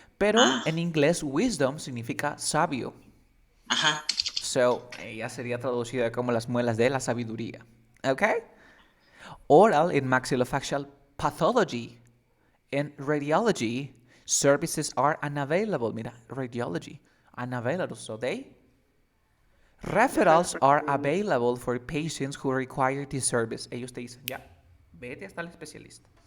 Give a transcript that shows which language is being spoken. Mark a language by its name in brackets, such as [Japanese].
[Spanish] Pero en inglés wisdom significa sabio. Ajá. So ella sería traducida como las muelas de la sabiduría. [English] Okay. Oral in maxillofacial pathology. In radiology, services are unavailable. Mira, radiology, unavailable. So referrals are available for patients who require this service. [Spanish] Ellos te dicen, ya, vete hasta el especialista.